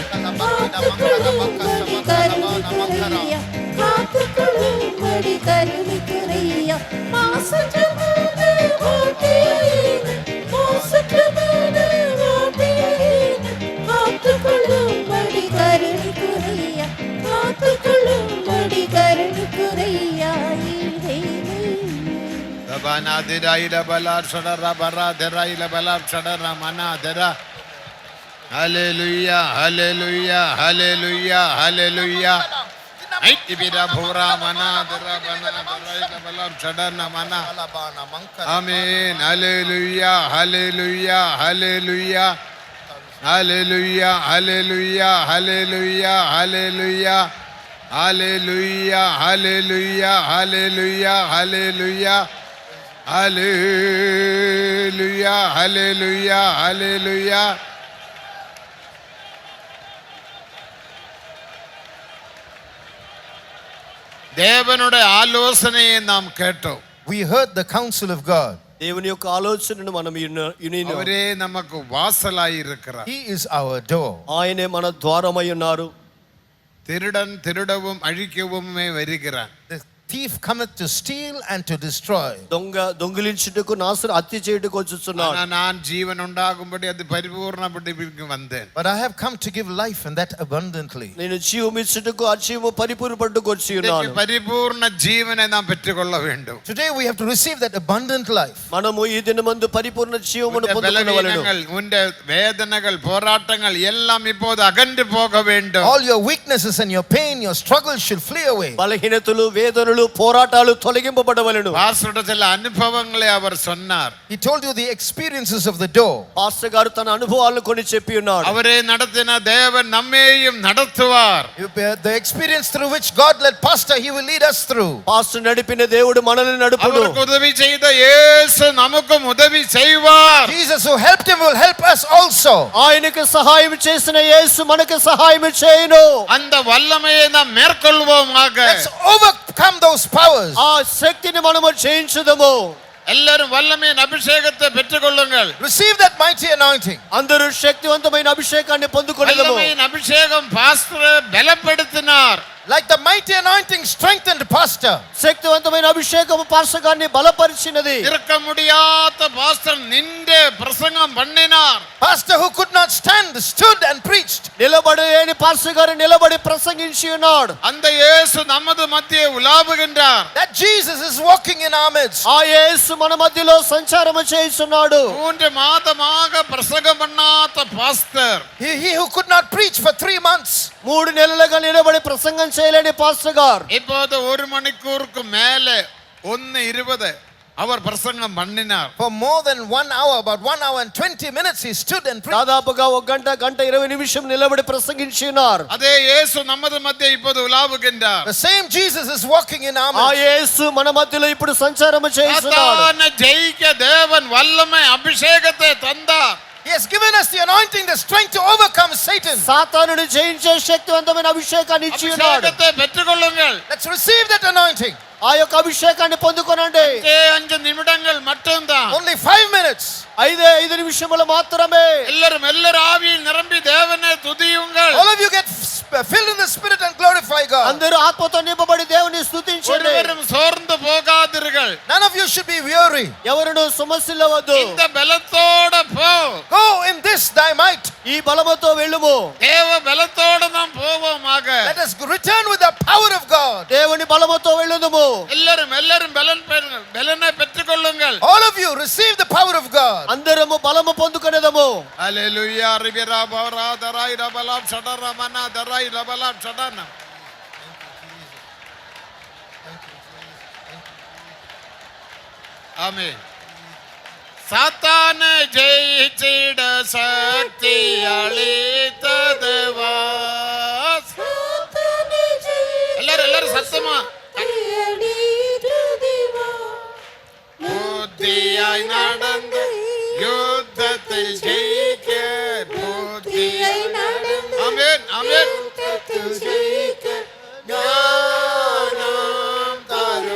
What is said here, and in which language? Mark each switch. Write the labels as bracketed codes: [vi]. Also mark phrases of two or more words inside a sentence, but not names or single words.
[ta] காத்துக்கொள்ளும்படி கருணை குறையா காத்துக்கொள்ளும்படி கருணை குறையா மாசற்றமான ஓட்டியைனே மாசற்றமான ஓட்டியைனே காத்துக்கொள்ளும்படி கருணை குறையா காத்துக்கொள்ளும்படி கருணை குறையா Banadiraila balar shadara baradiraila balar shadara manadira. [en] Hallelujah, hallelujah, hallelujah, hallelujah. Aitibira bhura manadira banadiraila balar shadara mana. Amen. Hallelujah, hallelujah, hallelujah. Hallelujah, hallelujah, hallelujah, hallelujah. Hallelujah, hallelujah, hallelujah, hallelujah. Hallelujah, hallelujah, hallelujah. [ta] தேவனுடைய ஆலோசனையை நாம் கேட்டோம். [en] We heard the counsel of God. [te] దేవుని యొక్క ఆలోచనను మనం వినినాము. [ta] அவரே நமக்கு வாசலாய் இருக்கிறார். [en] He is our door. [te] ఆయనే మన ద్వారమై ఉన్నారు. [ta] திருடன் திருடவும் அழிக்கவுமே வருகிறான். [en] The thief cometh to steal and to destroy. [te] దొంగ దొంగిలించుటకు నాశనం హత్య చేయుటకు వచ్చుచున్నాడు. [ta] நான் ஜீவன் உண்டாகும்படி அது பரிபூர்ணப்பட்டு வந்தேன். [en] But I have come to give life and that abundantly. [te] నేను జీవం ఇచ్చుటకు ఆ జీవము పరిపూర్ణపట్టుకు వచ్చి ఉన్నాను. [ta] பரிபூர்ண ஜீவனை நாம் பெற்றுக்கொள்ள வேண்டும். [en] Today we have to receive that abundant life. [te] మనము ఈ దినమందు పరిపూర్ణ జీవమును పొందుకొనవలెను. [ta] உன்னுடைய வேதனைகள் போராட்டங்கள் எல்லாம் இப்போது அகன்று போக வேண்டும். [en] All your weaknesses and your pain, your struggles should flee away. [te] బలహీనతలు వేదనలు పోరాటాలు తొలగింపబడవలెను. [ta] பாஸ்டர் சில அனுபவங்களை அவர் சொன்னார். [en] He told you the experiences of the door. [te] పాస్టర్ గారు తన అనుభవాలను కొన్ని చెప్పి ఉన్నాడు. [ta] அவரே நடத்தின தேவன் நம்மையும் நடத்துவார். [en] The experience through which God led pastor, he will lead us through. [te] పాస్టర్ నడిపిన దేవుడు మనల్ని నడుపును. [ta] அவருக்கு உதவி செய்த இயேசு நமக்கும் உதவி செய்வார். [en] Jesus who helped him will help us also. [te] ఆయనకు సహాయం చేసిన యేసు మనకు సహాయం చేయును. [ta] அந்த வல்லமையை நாம் மேற்கொள்வோமாக. [en] Let's overcome those powers. [te] ఆ శక్తిని మనము జయించుదము. [ta] எல்லாரும் வல்லமையின் அபிஷேகத்தை பெற்றுக்கொள்ளுங்கள். [en] Receive that mighty anointing. [te] అందరూ శక్తివంతమైన అభిషేకాన్ని పొందుకొనెదము. [ta] வல்லமையின் அபிஷேகம் பாஸ்டர் பலப்படுத்தினார். [en] Like the mighty anointing strengthened pastor. [te] శక్తివంతమైన అభిషేకము పాస్టర్ గారిని బలపరిచినది. [ta] இருக்க முடியாத பாஸ்டர் நின்று பிரசங்கம் பண்ணினார். [en] Pastor who could not stand stood and preached. [te] నిలబడలేని పాస్టర్ గారు నిలబడి ప్రసంగించి ఉన్నాడు. [ta] அந்த இயேசு நமது மத்தியே உலாவுகின்றார். [en] That Jesus is walking in our midst. [te] ఆ యేసు మన మధ్యలో సంచారము చేయుచున్నాడు. [ta] 3 மாதமாக பிரசங்கம் பண்ணாத பாஸ்டர். [en] He who could not preach for 3 months. [te] 3 నెలలుగా నిలబడి ప్రసంగం చేయలేని పాస్టర్ గారు [ta] இப்போது 1 மணிக்கூருக்கு மேலே 1:20 அவர் பிரசங்கம் பண்ணினார். [en] For more than 1 hour, about 1 hour and 20 minutes he stood and preached. [te] దాదాపుగా 1 గంట 20 నిమిషం నిలబడి ప్రసంగించి ఉన్నారు. [ta] அதே இயேசு நமது மத்தியே இப்போது உலாவுகின்றார். [en] The same Jesus is walking in our [te] ఆ [en] midst. [te] యేసు మన మధ్యలో ఇప్పుడు సంచారము చేస్తున్నాడు. [ta] சாத்தானை ஜெயிக்க தேவன் வல்லமை அபிஷேகத்தை தந்தார். [en] He has given us the anointing, the strength to overcome Satan. [te] సాతానుని జయించే శక్తివంతమైన అభిషేకాన్ని ఇచ్చి ఉన్నాడు. [ta] அபிஷேகத்தை பெற்றுக்கொள்ளுங்கள். [en] Let's receive that anointing. [te] ఆ యొక్క అభిషేకాన్ని పొందుకొనండి. [ta] 5 நிமிடங்கள் மட்டும்தான். [en] Only 5 minutes. [te] 5 నిమిషములు మాత్రమే. [ta] எல்லாரும் ஆவியில் நிரம்பி தேவனை துதியுங்கள். [en] All of you get filled in the spirit and glorify God. [te] అందరూ ఆత్మతో నింపబడి దేవుని స్తుతించండి. [ta] ஒருவரும் சோர்ந்து போகாதீர்கள். [en] None of you should be weary. [te] ఎవరును సమస్యలవద్దు. [ta] இந்த பலத்தோட போ. [en] Go in this thy might. [te] ఈ బలముతో వెళ్ళుము. [ta] தேவ பலத்தோட நாம் போவோமாக. [en] Let us return with the power of God. [te] దేవుని బలముతో వెళ్ళుదుము. [ta] எல்லாரும் பலனை பெற்றுக்கொள்ளுங்கள். [en] All of you receive the power of God. [te] అందరము బలము పొందుకొనేదము. [en] Hallelujah. Ribira bora darai rabalab shadara mana darai rabalab shadana. Amen. [ml] സാത്താനെ ജയിച്ചിട ശക്തി അളിത്തതുവാ. എല്ലാരും സത്യമാ ബുദ്ധിയായി നടന്ന് യുദ്ധത്തിൽ ജയിക്ക ബുദ്ധിയായി നടന്ന് ആമേൻ ആമേൻ ജ്ഞാനം തരൂ.